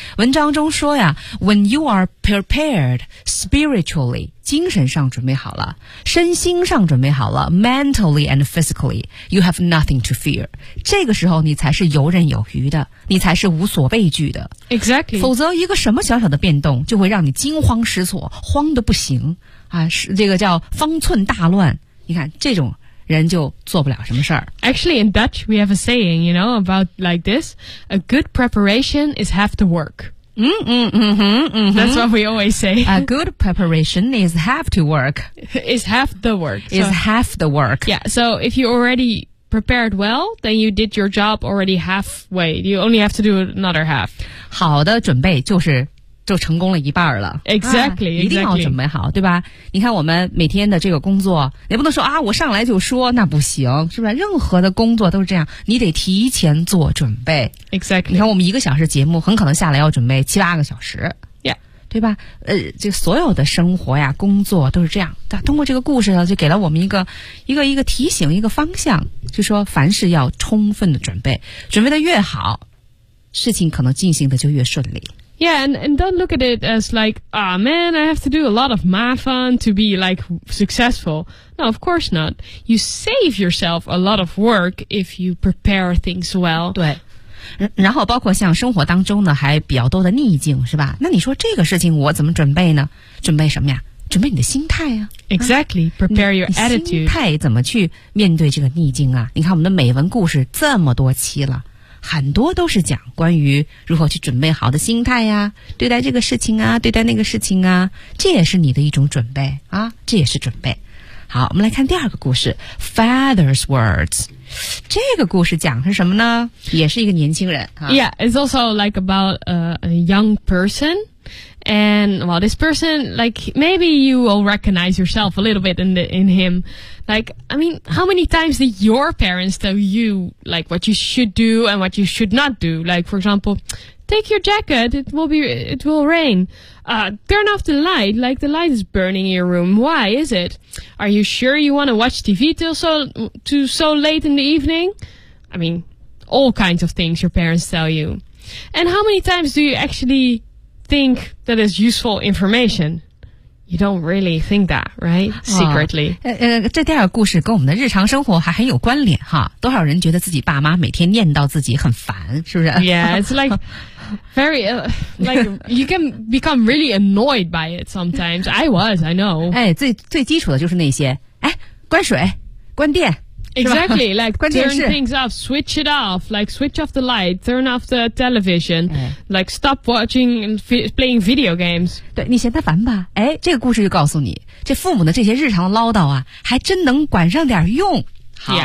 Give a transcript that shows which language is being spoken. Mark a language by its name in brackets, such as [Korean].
[Chinese] 文章中说呀 [English] ，When you are prepared spiritually, [Chinese] 精神上准备好了，身心上准备好了 [English] ，mentally and physically, you have nothing to fear. [Chinese] 这个时候你才是游刃有余的，你才是无所畏惧的。 [English] Exactly. [Chinese] 否则一个什么小小的变动就会让你惊慌失措，慌得不行啊！是这个叫方寸大乱。你看这种。人就做不了什么事儿。 [English] Actually, in Dutch, we have a saying, you know, about like this. A good preparation is half the work. That's what we always say. A good preparation is half the work. Is half the work. Is half the work. Yeah, so if you already... prepared well, then you did your job already halfway. You only have to do another half. [Chinese] 好的准备就是就成功了一半了。 [English] Exactly, exactly. [Chinese] 一定要准备好，对吧？你看我们每天的这个工作，也不能说啊，我上来就说，那不行，是不是？任何的工作都是这样，你得提前做准备。 [English] Exactly. [Chinese] 你看我们一个小时节目，很可能下来要准备七八个小时。对吧？这所有的生活呀，工作都是这样。通过这个故事呢，就给了我们一个提醒，一个方向，就说凡事要充分的准备，准备的越好，事情可能进行的就越顺利。 [English] Yeah, and don't look at it as like, ah, man, I have to do a lot of mafan to be like successful. No, of course not. You save yourself a lot of work if you prepare things well. [Chinese] 对。然后包括像生活当中呢还比较多的逆境是吧那你说这个事情我怎么准备呢准备什么呀准备你的心态啊 [English] Exactly, prepare your attitude [Chinese] 心态怎么去面对这个逆境啊你看我们的美文故事这么多期了很多都是讲关于如何去准备好的心态呀、啊、对待这个事情啊对待那个事情啊这也是你的一种准备啊这也是准备好我们来看第二个故事 Father's Words这个故事讲是什么呢也是一个年轻人、啊、 [English] Yeah, it's also like about a young person And well, this person Like maybe you will recognize yourself A little bit in him Like, I mean, how many times did your parents Tell you like what you should do And what you should not do Like for example, take your jacket It will rain Turn off the light, like the light is burning in your room Why is it? Are you sure you want to watch TV till so late in the evening? I mean, all kinds of things your parents tell you And how many times do you actually think that is useful information? You don't really think that, right? Secretly、 [Chinese] 这第二个故事跟我们的日常生活还很有关联哈多少人觉得自己爸妈每天念叨自己很烦是不是 [English] Yeah, it's like very like you can become really annoyed by it sometimes I know [Chinese] 哎最基础的就是那些哎关水关电 [English] exactly like turn things off switch it off like switch off the light turn off the television、哎、like stop watching and playing video games [Chinese] 对你嫌他烦吧哎这个故事就告诉你这父母的这些日常唠叨啊还真能管上点用好、